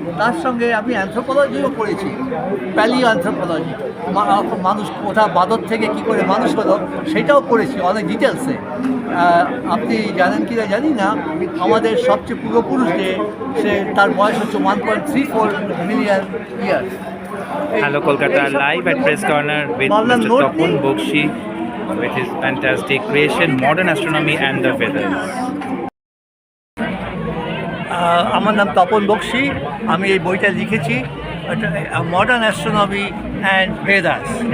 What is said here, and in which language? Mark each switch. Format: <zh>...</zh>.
<bn>তার সঙ্গে আমি অ্যানথ্রোপোলজিও পড়েছি, প্যালিও অ্যানথ্রোপোলজি, মানুষ কোথা বাদর থেকে কী করে মানুষ হলো সেটাও পড়েছি অনেক ডিটেলসে। আপনি জানেন কি না জানি না, আমাদের সবচেয়ে পূর্বপুরুষ যে তার বয়স হচ্ছে 1.34 million years.</bn> <en>Hello Kolkata, live at Press Corner with Mr. Tapun Bokshi with his fantastic creation, Modern Astronomy and the Vedas.</en> <bn>আমার নাম তপন বক্সি, আমি এই বইটা লিখেছি, মডার্ন অ্যাস্ট্রোনমি অ্যান্ড ভেদাস।</bn>